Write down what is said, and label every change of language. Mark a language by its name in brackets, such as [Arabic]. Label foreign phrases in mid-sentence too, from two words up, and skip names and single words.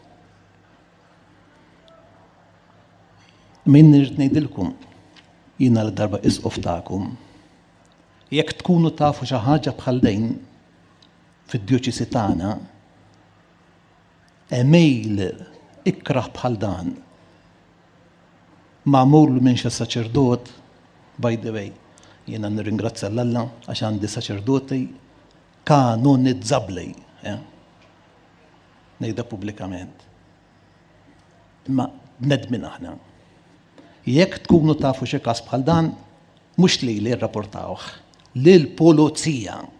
[Maltese] Min nirrid ngħidilkom jiena l-darba isqof tagħkom. Jekk tkunu tafu xi ħaġa bħal dejn fid-djoċesi tagħna, email ikraħ bħal dan magħmul minn xi saċerdot, [English] by the way, [Maltese] jiena nirringrazzja l-Alla għax għandi saċerdoti kanonizzabbli, ngħidha pubblikament. Imma bnedmin aħna. Jekk tkunu tafu xi każ bħal dan, mhux li rrapportawh lill-pulizija.